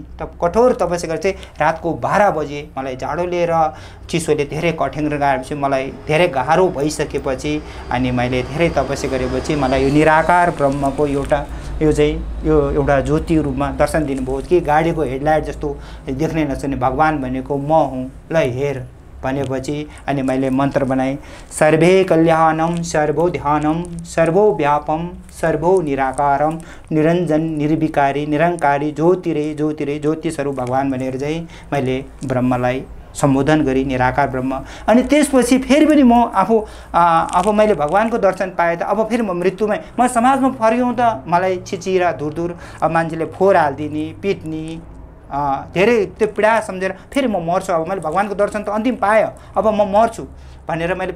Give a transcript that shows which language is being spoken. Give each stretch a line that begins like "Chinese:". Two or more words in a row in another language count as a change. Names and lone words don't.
Nepali: कठोर तपस्या गरेर चाहिँ रातको 12 बजे मलाई जाडो लिएर चिसोले धेरै कठिन गएपछि मलाई धेरै गाह्रो भइसकेपछि अनि मैले धेरै तपस्या गरेपछि मलाई यो निराकार ब्रह्मको एउटा ज्योति रूपमा दर्शन दिनुभयो कि गाडीको हेडलाइट जस्तो देख्नै नसक्ने भगवान् भनेको म हुँ, ल हेर भनेपछि अनि मैले मन्त्र बनाएँ
Sanskrit: सर्वे कल्याणम सर्वो ध्यानम सर्वो व्यापम सर्वो निराकारम निरञ्जन निर्विकारी निरङ्कारी ज्योतिरे ज्योतिरे ज्योति स्वरूप
Nepali: भगवान् भनेर चाहिँ मैले ब्रह्मलाई सम्बोधन गरेँ, निराकार ब्रह्म। अनि त्यसपछि फेरि पनि म अब मैले भगवानको दर्शन पाएँ त अब फेरि म मृत्युमै म समाजमा फर्क्यौँ त मलाई छिचिरा धुर अब मान्छेले फोहोर हालिदिने पिट्ने धेरै त्यो पीडा सम्झेर फेरि म मर्छु, अब मैले भगवानको दर्शन त अन्तिम पाएँ अब म मर्छु भनेर मैले